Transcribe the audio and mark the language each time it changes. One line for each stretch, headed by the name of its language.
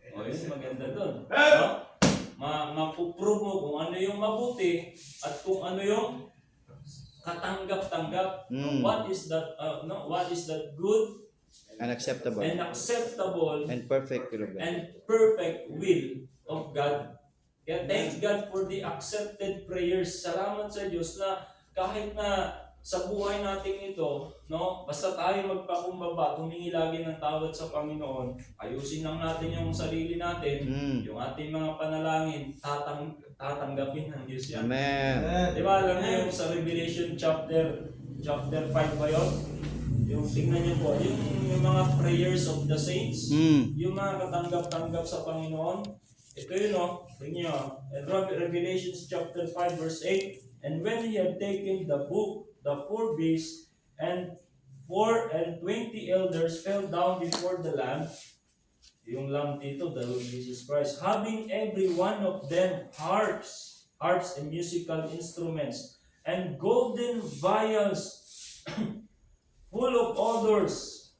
Filipino: O yun, maganda doon. No? Mapuprove mo kung ano yung mabuti at kung ano yung katanggap-tanggap.
English: What is that good And acceptable. And perfect will of God. and perfect will of God.
Filipino: Kaya
English: thank God for the accepted prayers.
Filipino: Salamat sa Diyos na kahit na sa buhay natin ito, no, basta tayo magpakumbaba, humingi lagi ng tawad sa Panginoon, ayusin lang natin yung sarili natin, yung ating mga panalangin, tatanggapin ng Diyos yan. Amen. Di ba alam niyo yung sa Revelation chapter 5 ba yun? Yung tingnan niyo po, yung mga
English: prayers of the saints,
Filipino: yung mga katanggap-tanggap sa Panginoon. Ito yun tingnan niyo.
English: In Revelation chapter 5 verse 8, and when he had taken the book, the four beasts and 24 elders fell down before the Lamb. Yung Lamb dito, the Lord Jesus Christ, having every one of them harps and musical instruments, and golden vials full of odors.